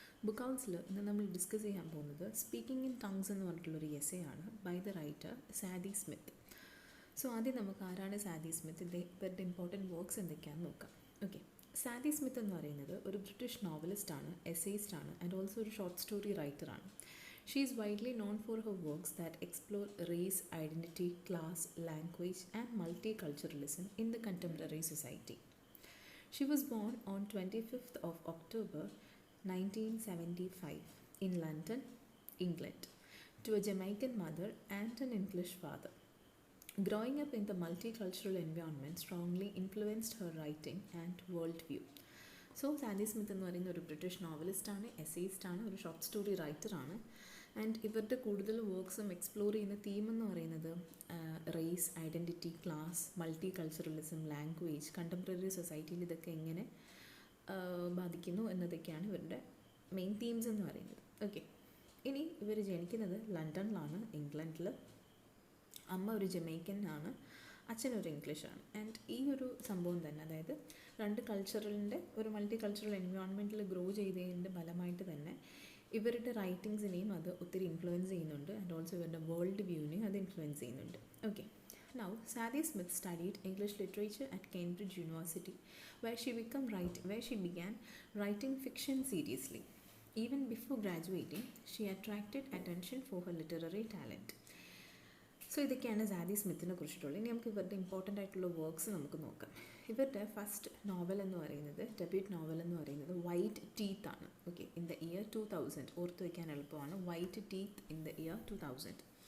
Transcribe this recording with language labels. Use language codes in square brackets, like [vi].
[ml] Book ഹൗസിൽ ഇന്ന് നമ്മൾ ഡിസ്കസ് ചെയ്യാൻ പോകുന്നത് സ്പീക്കിംഗ് ഇൻ ടങ്സ് എന്ന് പറഞ്ഞിട്ടുള്ളൊരു എസ്സേ ആണ് by the writer Saadi Smith. So ആദ്യം നമുക്ക് ആരാണ് സാദി സ്മിത്ത്, ഇവരുടെ ഇമ്പോർട്ടൻറ്റ് വർക്ക്സ് എന്തൊക്കെയാണെന്ന് നോക്കാം. ഓക്കെ, സാദി സ്മിത്ത് എന്ന് പറയുന്നത് ഒരു ബ്രിട്ടീഷ് നോവലിസ്റ്റാണ്, എസ്സേയിസ്റ്റാണ് ആൻഡ് ഓൾസോ ഒരു short story റൈറ്ററാണ്. [en] She is widely known for her works that explore race, identity, class, language, and multiculturalism in the contemporary society. She was born on 25th of October 1975 in London, England, to a Jamaican mother and an English father. Growing up in the multicultural environment strongly influenced her writing and worldview. [ml] So Saadi Smith എന്ന് പറയുന്ന ഒരു British നോവലിസ്റ്റാണ്, എസ്സേയിസ്റ്റാണ്, ഒരു short story റൈറ്ററാണ്. And ഇവരുടെ കൂടുതൽ വർക്ക്സും explore ചെയ്യുന്ന theme എന്ന് പറയുന്നത് raise, identity, class, multi culturalism, language, contemporary സൊസൈറ്റിയിൽ ഇതൊക്കെ എങ്ങനെ ബാധിക്കുന്നു എന്നതൊക്കെയാണ് ഇവരുടെ മെയിൻ തീംസ് എന്ന് പറയുന്നത്. ഓക്കെ, ഇനി ഇവർ ജനിക്കുന്നത് ലണ്ടനിലാണ്, ഇംഗ്ലണ്ടിൽ. അമ്മ ഒരു ജമൈക്കൻ ആണ്, അച്ഛനൊരു ഇംഗ്ലീഷാണ്. ആൻഡ് ഈ ഒരു സംഭവം തന്നെ, അതായത് രണ്ട് കൾച്ചറലിൻ്റെ ഒരു മൾട്ടി കൾച്ചറൽ എൻവയോൺമെൻറ്റിൽ ഗ്രോ ചെയ്തതിൻ്റെ ഫലമായിട്ട് തന്നെ ഇവരുടെ റൈറ്റിങ്സിനെയും അത് ഒത്തിരി ഇൻഫ്ലുവൻസ് ചെയ്യുന്നുണ്ട്. ആൻഡ് ഓൾസോ ഇവരുടെ വേൾഡ് വ്യൂവിനെയും അത് ഇൻഫ്ലുവൻസ് ചെയ്യുന്നുണ്ട്. Okay, now Saadi Smith studied English literature at Cambridge university [en] where she began writing fiction seriously. Even before graduating, she attracted attention for her literary talent. [ml] So ഇതൊക്കെയാണ് സാദി സ്മിത്തിനെ കുറിച്ചിട്ടുള്ളത്. ഇനി നമുക്ക് ഇവരുടെ important ആയിട്ടുള്ള works നമുക്ക് നോക്കാം. ഇവരുടെ ഫസ്റ്റ് നോവൽ എന്ന് പറയുന്നത്, ഡെബ്യൂട്ട് നോവൽ എന്ന് പറയുന്നത് വൈറ്റ് ടീത്ത് ആണ്. ഓക്കെ, ഇൻ ദ ഇയർ 2000, ഓർത്ത് വയ്ക്കാൻ എളുപ്പമാണ്, white teeth in the year 2000.